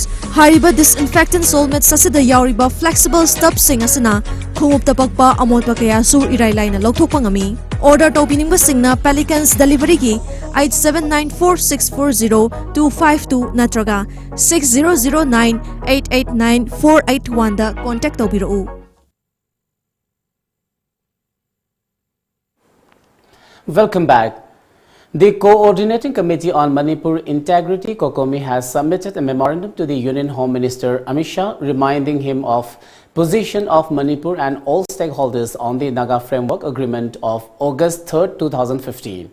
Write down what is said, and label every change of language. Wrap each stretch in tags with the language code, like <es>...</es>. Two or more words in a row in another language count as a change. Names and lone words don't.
<mni>Hariba disinfectant Soulmates asida yauriba</mni> <en>flexible stub</en> <mni>sing asina khungupta pakpa amotpa kaya sur irai laina lokthokpa ngami. Order tobiningba singna Pelicans delivery gi 8794640252 natraga 6009889481 da contact tobiru.</mni> <en>Welcome back. The Coordinating Committee on Manipur Integrity, COCOMI, has submitted a memorandum to the Union Home Minister Amit Shah, reminding him of position of Manipur and all stakeholders on the Naga Framework Agreement of August 3, 2015.</en>